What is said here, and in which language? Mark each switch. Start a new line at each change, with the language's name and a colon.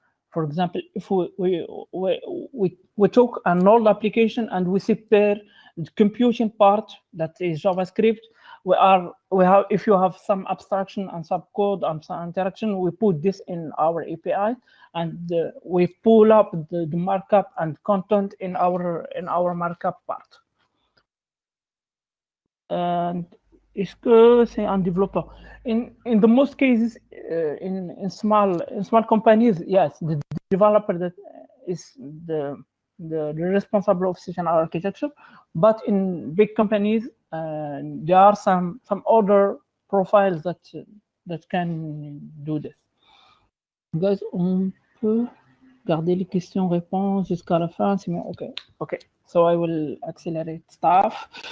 English: For example, if we took an old application and we separate the computing part, that is JavaScript, we have, if you have some abstraction and some code and some interaction, we put this in our API, and we pull up the markup and content in our markup part.
French: And est-ce que c'est un développeur?
English: In the most cases, in small companies, yes, the developer that is the responsible of such an architecture. But in big companies, there are some other profiles that can do this.
French: Guys, on peut garder les questions-réponses jusqu'à la fin.
English: Okay. So I will accelerate stuff.